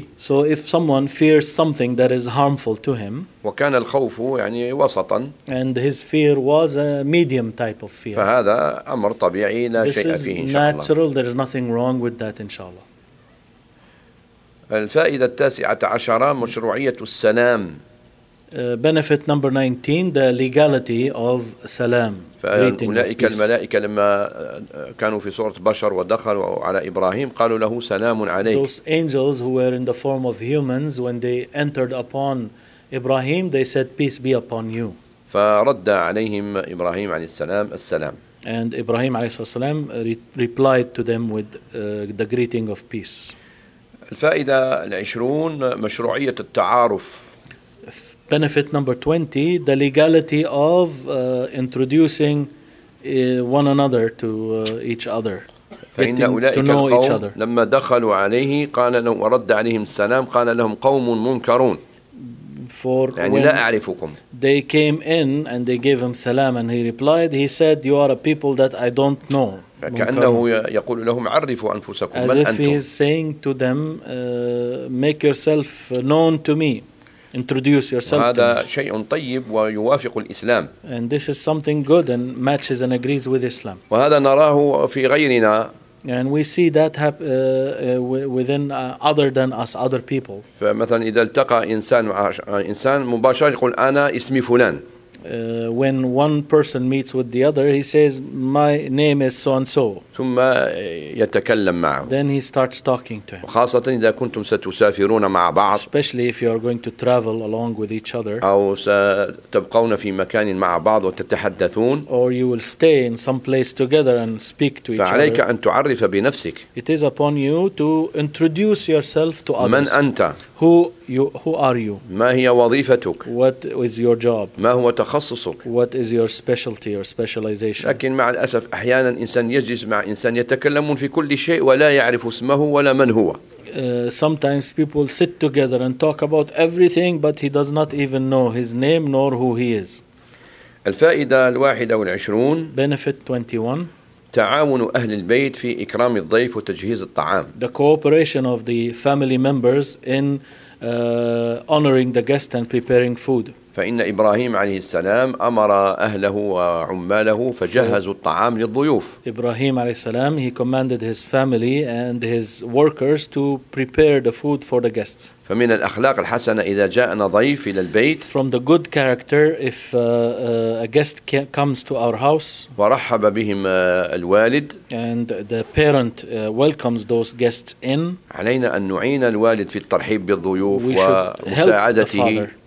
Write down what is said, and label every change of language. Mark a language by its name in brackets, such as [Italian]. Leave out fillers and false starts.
[English] So if someone fears something that is harmful to him. [Arabic] وكان الخوف يعني وسطا. [English] And his fear was a medium type of fear. [Arabic] فهذا أمر طبيعي لا شيء فيه إن شاء الله. [English] This is natural. There is nothing wrong with that إن شاء الله. [Arabic] الفائدة التاسعة عشرة مشروعية السلام. [English] Benefit number 19, the legality of salam. [Arabic] فأولئك الملائكة لما كانوا في صورة بشر ودخلوا على إبراهيم قالوا له سلام عليك. [English] Those angels who were in the form of humans when they entered upon Ibrahim, they said peace be upon you. [Arabic] فرد عليهم إبراهيم عليه السلام السلام. [English] And Ibrahim عليه السلام replied to them with the greeting of peace. [Arabic] الفائدة العشرون مشروعية التعارف. [English] Benefit number 20, the legality of introducing one another to each other. [Arabic] فإن أولئك القوم لما دخلوا عليه قال لهم ورد عليهم السلام قال لهم قوم منكرون. [English] For [Arabic] يعني لا أعرفكم. [English] They came in and they gave him salam and he replied, he said, you are a people that I don't know. [Arabic] كأنه يقول لهم عرفوا أنفسكم من أنتم. [English] As if he is saying to them, make yourself known to me, introduce yourself. [Arabic] هذا شيء طيب ويوافق الإسلام. [English] And this is something good and matches and agrees with Islam. [Arabic] وهذا نراه في غيرنا. [English] And we see that within other than us, other people. [Arabic] فمثلا إذا التقى إنسان مباشرة يقول أنا اسمي فلان. [English] When one person meets with the other, he says, my name is so-and-so. [Arabic] ثم يتكلم معه. [English] Then he starts talking to him. [Arabic] وخاصة إذا كنتم ستسافرون مع بعض. [English] Especially if you are going to travel along with each other. [Arabic] أو ستبقون في مكان مع بعض وتتحدثون. [English] Or you will stay in some place together and speak to each other. [Arabic] فعليك أن تعرف بنفسك. [English] It is upon you to introduce yourself to others. [Arabic] من أنت؟ [English] Who are you? [Arabic] ما هي وظيفتك؟ [English] What is your job? [Arabic] ما هو تخصصك؟ [English] What is your specialty or specialization? [Arabic] لكن مع الأسف أحيانا إنسان يجلس مع إنسان يتكلمون في كل شيء ولا يعرف اسمه ولا من هو. [English] Sometimes people sit together and talk about everything but he does not even know his name nor who he is. [Arabic] الفائدة الواحدة والعشرون. [English] Benefit 21. [Arabic] تعاون أهل البيت في إكرام الضيف وتجهيز الطعام. [English] The cooperation of the family members in honoring the guest and preparing food. [Arabic] فإن إبراهيم عليه السلام أمر أهله وعماله فجهزوا الطعام للضيوف. [English] إبراهيم عليه السلام he commanded his family and his workers to prepare the food for the guests. [Arabic] فمن الأخلاق الحسنة إذا جاءنا ضيف إلى البيت. [English] From the good character if a guest comes to our house. [Arabic] ورحب بهم الوالد. [English] And the parent welcomes those guests in. [Arabic] علينا أن نعين الوالد في الترحيب بالضيوف ومساعدته.